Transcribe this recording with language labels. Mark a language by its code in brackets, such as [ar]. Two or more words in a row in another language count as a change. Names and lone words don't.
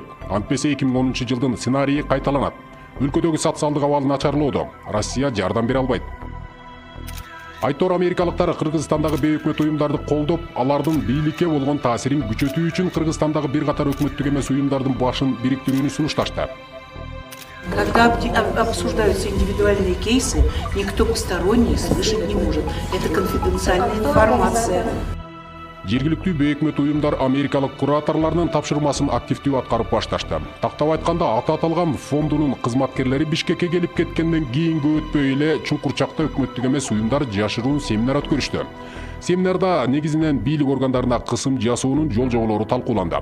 [ky] Антпесе 2010-жылдын сценарийи кайталанат. Өлкөдөгү социалдык абал начарлоодо. Россия жардам бере албайт. Айтор америкалыктар Кыргызстандагы бейөкмөт уюмдарды колдоп, алардын бийликке болгон таасирин күчөтүү үчүн Кыргызстандагы бир катар өкмөттүк эмес уюмдардын башын бириктирүүнү сунушташты. [ru] Когда обсуждаются индивидуальные кейсы, никто посторонний слышать не может. Это конфиденциальная информация. [ky] Жергиликтүү бейөкмөт уюмдар америкалык кураторлордун тапшырмасын активдүү аткарып башташты. Тактап айтканда, аты аталган фондунун кызматкерлери Бишкекке келип кеткенден кийинки өтпөй эле Чуңкурчакта өкмөттүк эмес уюмдар жашыруун семинар өткөрүштү. Семинарда негизинен бийлик органдарына кысым жасоонун жол-жоболору талкууланды.